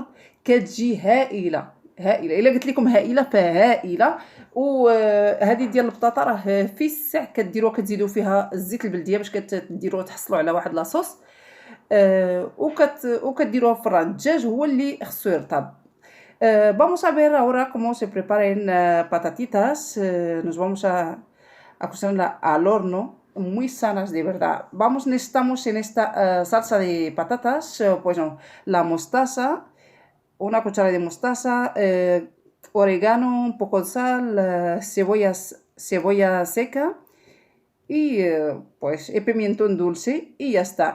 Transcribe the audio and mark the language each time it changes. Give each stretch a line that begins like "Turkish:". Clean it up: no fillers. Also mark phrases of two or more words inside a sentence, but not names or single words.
Arabic: كتجي هائله هائله، الا قلت لكم هائله فهائله. وهذه ديال البطاطا راه في الساع كديروها، كتزيدوا فيها الزيت البلديه باش كديروها تحصلوا على واحد لاصوص. وكديروها في الفران. الدجاج هو اللي خصو يرطب.
Spanish: Vamos a ver ahora cómo se preparan patatitas. Nos vamos a cocinarla al horno, muy sanas de verdad. Necesitamos en esta salsa de patatas, pues no, la mostaza, una cuchara de mostaza, orégano, un poco de sal, cebolla seca y pues el pimentón dulce, y ya está.